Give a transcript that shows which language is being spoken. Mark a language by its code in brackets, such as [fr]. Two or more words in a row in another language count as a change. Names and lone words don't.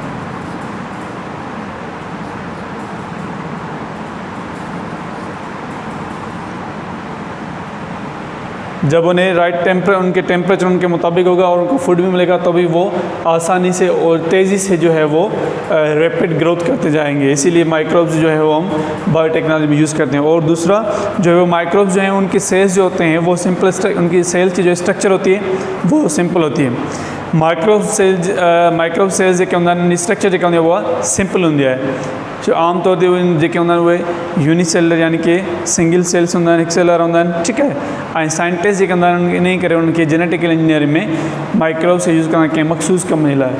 [ur] جب انہیں رائٹ ان کے ٹمپریچر ان کے مطابق ہوگا اور ان کو فوڈ بھی ملے گا، تبھی وہ آسانی سے اور تیزی سے جو ہے وہ [en] rapid growth [ur] کرتے جائیں گے. اسی لیے مائیکروبز جو ہے وہ ہم بائیوٹیکنالوجی میں یوز کرتے ہیں. اور دوسرا جو ہے وہ مائیکروبز جو ہیں ان کی سیلز جو ہوتے ہیں وہ سمپل، ان کی سیلز کی جو سٹرکچر ہوتی ہے وہ سمپل ہوتی ہے. [en] microbe cells [sd] जेके हूंदा आहिनि, स्ट्रक्चर जेका हूंदी आहे उहा सिंपल हूंदी आहे। जो आम तौर ते जेके हूंदा आहिनि उहे यूनिसेलर यानी कि [en] single cells [sd] हूंदा आहिनि, हिकु सेलर हूंदा आहिनि, ठीकु आहे। ऐं साइंटिस्ट जेके हूंदा आहिनि इन करे उनखे [en] genetical engineering [sd] में [en] microbes use [sd] कंदा कंहिं मखसूस कम जे लाइ।